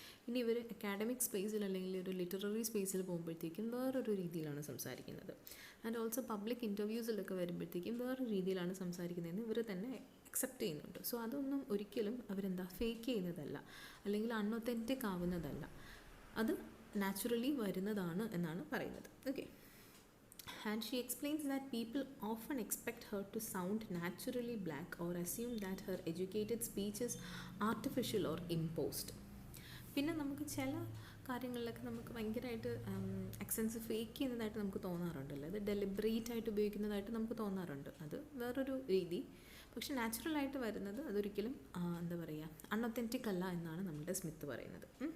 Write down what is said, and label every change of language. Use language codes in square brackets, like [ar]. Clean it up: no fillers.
[ml] ഇനി ഇവർ അക്കാഡമിക് സ്പേസിൽ അല്ലെങ്കിൽ ഒരു ലിറ്റററി സ്പേസിൽ പോകുമ്പോഴത്തേക്കും വേറൊരു രീതിയിലാണ് സംസാരിക്കുന്നത്. ആൻഡ് ഓൾസോ പബ്ലിക് ഇൻ്റർവ്യൂസിലൊക്കെ വരുമ്പോഴത്തേക്കും വേറൊരു രീതിയിലാണ് സംസാരിക്കുന്നതെന്ന് ഇവർ തന്നെ അക്സെപ്റ്റ് ചെയ്യുന്നുണ്ട്. സോ അതൊന്നും ഒരിക്കലും ഫേക്ക് ചെയ്യുന്നതല്ല, അല്ലെങ്കിൽ അൺഒത്തൻറ്റിക് ആവുന്നതല്ല, അത് നാച്ചുറലി വരുന്നതാണ് എന്നാണ് പറയുന്നത്. Okay. [en] And she explains that people often expect her to sound naturally black or assume that her educated speech is artificial or imposed. [ml] പിന്നെ നമുക്ക് ചില കാര്യങ്ങളിലൊക്കെ നമുക്ക് ഭയങ്കരമായിട്ട് അക്സെൻസ് ഫേക്ക് ചെയ്യുന്നതായിട്ട് നമുക്ക് തോന്നാറുണ്ടല്ലോ, അത് ഡെലിബറേറ്റ് ആയിട്ട് ഉപയോഗിക്കുന്നതായിട്ട് നമുക്ക് തോന്നാറുണ്ട്. അത് വേറൊരു രീതി. പക്ഷെ നാച്ചുറലായിട്ട് വരുന്നത് അതൊരിക്കലും അൺഒത്തൻറ്റിക് അല്ല എന്നാണ് നമ്മളുടെ സ്മിത്ത് പറയുന്നത്.